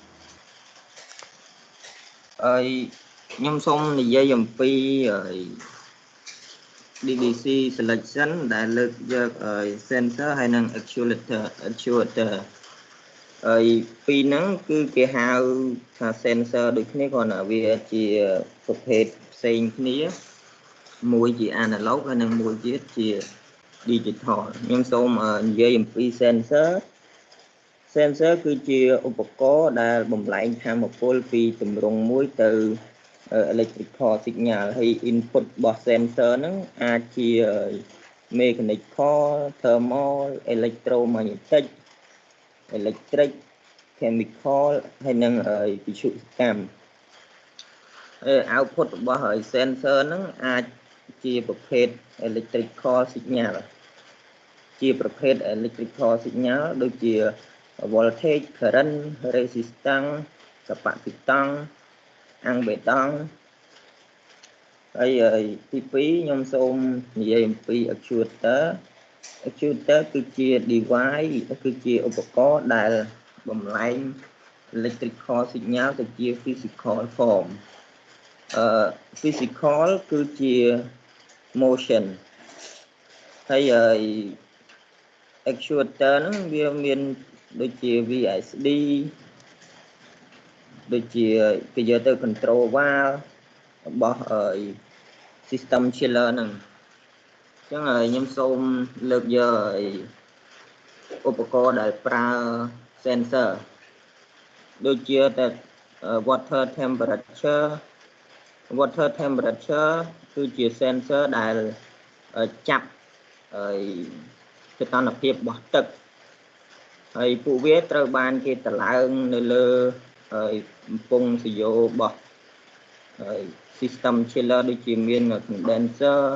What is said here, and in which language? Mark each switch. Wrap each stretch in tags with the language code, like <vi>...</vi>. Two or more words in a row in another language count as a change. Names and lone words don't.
<km>ខ្ញុំសូមនិយាយអំពី</km> <en>DDC selection</en> <km>ដែលលើកយក sensor ហើយនិង actuator ពីរហ្នឹងគឺគេហៅថា sensor ដូចគ្នាគ្រាន់តែវាជាប្រភេទផ្សេងគ្នាមួយជា analog ហើយនិងមួយទៀតជា digital ខ្ញុំសូមនិយាយអំពី sensor គឺជាឧបករណ៍ដែលបំលែងថាមពលពីទម្រង់មួយទៅ</km> <en>electrical signal</en> <km>ហើយ input របស់ sensor ហ្នឹងអាចជា</km> <en>mechanical thermal electromagnetic electric chemical</en> <km>ហើយនិងវិទ្យុសកម្ម output របស់ sensor ហ្នឹងអាចជាប្រភេទ</km> <en>electrical signal</en> <km>ជាប្រភេទ</km> <en>electrical signal</en> <km>ដូចជា</km> <en>voltage current resistance capacitance impedance</en> <km>ហើយទី2ខ្ញុំសូមនិយាយអំពី</km> <en>actuator actuator</en> <km>គឺជា device គឺជាឧបករណ៍ដែលបំលែង</km> <en>electrical signal</en> <km>ទៅជា</km> <en>physical form physical</en> <km>គឺជា motion ហើយ actuator ហ្នឹងវាមានដូចជា VSD ដូចជាគេយកទៅ</km> <en>control valve</en> <km>របស់</km> <en>system chiller</en> <km>ហ្នឹងអញ្ចឹងខ្ញុំសូមលើកយកឧបករណ៍ដែលប្រើ sensor ដូចជាតែ</km> <en>water temperature</en> <km>គឺជា sensor ដែលចាប់សីតុណ្ហភាពរបស់ទឹកហើយពួកវាត្រូវបានគេតម្លើងនៅលើបំពង់សុយោរបស់</km> <en>system chiller</en> <km>ដូចជាមាន condenser</km>